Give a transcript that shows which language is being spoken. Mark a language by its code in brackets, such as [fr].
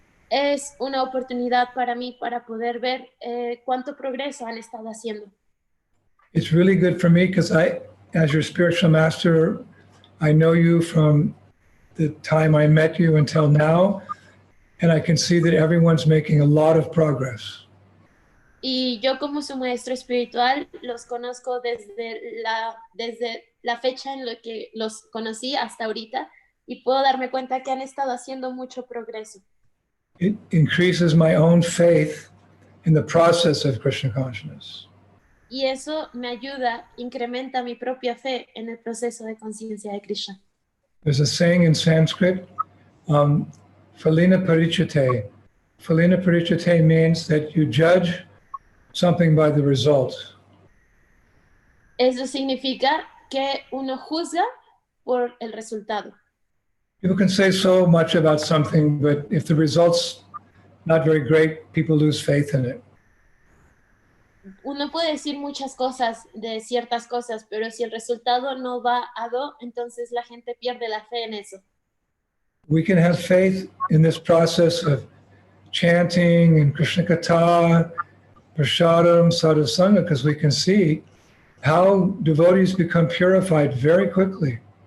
[es] Es una oportunidad para mí para poder ver cuánto progreso han estado haciendo. [en] It's really good for me because I, as your spiritual master, I know you from the time I met you until now, and I can see that everyone's making a lot of progress. [es] Y yo como su maestro espiritual los conozco desde la fecha en la que los conocí hasta ahorita y puedo darme cuenta que han estado haciendo mucho progreso. [en] It increases my own faith in the process of Krishna consciousness. [es] Y eso me ayuda, incrementa mi propia fe en el proceso de conciencia de Krishna. [en] There's a saying in Sanskrit, Phalina Parichate. Phalina Parichate means that you judge something by the result. [es] Eso significa que uno juzga por el resultado. [en] People can say so much about something, but if the result's not very great, people lose faith in it. [es] Uno puede decir muchas cosas de ciertas cosas, pero si el resultado no va a do, entonces la gente pierde la fe en eso. [en] We can have faith in this process of chanting and Krishna Katha, Prashadam, Sadhusanga, because we can see how devotees become purified very quickly.